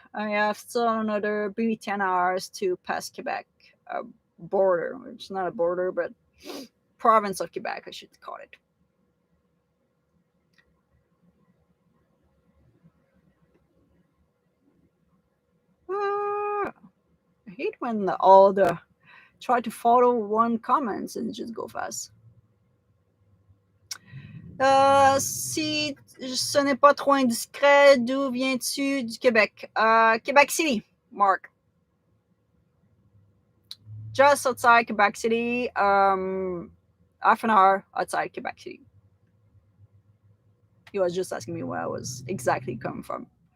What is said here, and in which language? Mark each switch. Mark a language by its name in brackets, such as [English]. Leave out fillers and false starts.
[English] I have still another maybe 10 hours to pass Quebec border, which is not a border, but province of Quebec, I should call it. I hate when all the try to follow one comments and just go fast. [French] Si ce n'est pas trop indiscret, d'où viens-tu du Québec? [English] Quebec City, Mark. Just outside Quebec City, half an hour outside Quebec City. He was just asking me where I was exactly coming from.